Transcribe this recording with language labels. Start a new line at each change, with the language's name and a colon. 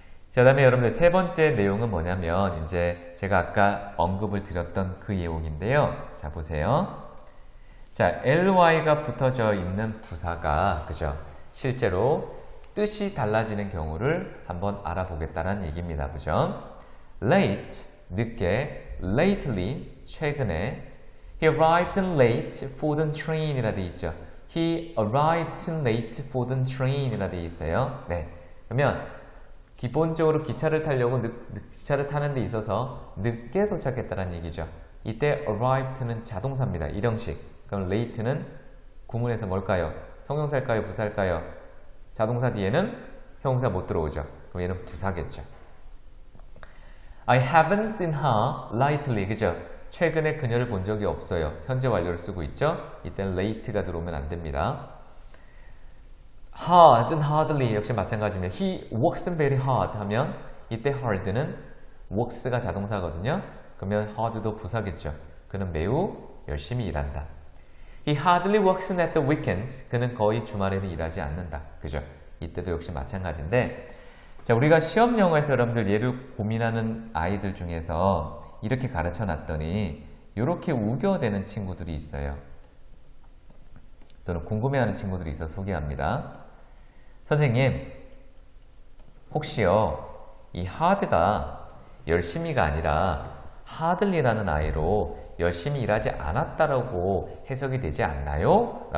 Korean: 자, 다음에 여러분들 세 번째 내용은 뭐냐면 이제 제가 아까 언급을 드렸던 그 내용인데요. 자, 보세요. 자, ly가 붙어져 있는 부사가 그죠? 실제로 뜻이 달라지는 경우를 한번 알아보겠다는 얘기입니다. 그죠?
English: late,
Korean: 늦게,
English: lately,
Korean: 최근에
English: he arrived late for the train
Korean: 이라 되어 있죠.
English: he arrived late for the train
Korean: 이라 되어 있어요. 네. 그러면 기본적으로 기차를 타려고 기차를 타는 데 있어서 늦게 도착했다는 얘기죠. 이때 arrived는 자동사입니다. 일형식. 그럼 late는 구문에서 뭘까요? 형용사일까요? 부사일까요? 자동사 뒤에는 형용사 못 들어오죠. 그럼 얘는 부사겠죠.
English: I haven't seen her lately.
Korean: 그죠? 최근에 그녀를 본 적이 없어요. 현재 완료를 쓰고 있죠. 이때는 late가 들어오면 안 됩니다. hard는 hardly 역시 마찬가지입니다.
English: He works very hard
Korean: 하면 이때 hard는 works가 자동사거든요. 그러면 hard도 부사겠죠. 그는 매우 열심히 일한다.
English: He hardly works at the weekends.
Korean: 그는 거의 주말에는 일하지 않는다. 그죠? 이때도 역시 마찬가지인데 자, 우리가 시험 영어에서 여러분들 얘를 고민하는 아이들 중에서 이렇게 가르쳐 놨더니 이렇게 우겨대는 친구들이 있어요. 또는 궁금해하는 친구들이 있어서 소개합니다. 선생님, 혹시요 이 hard가 열심히가 아니라 hardly라는 아이로 열심히 일하지 않았다라고 해석이 되지 않나요?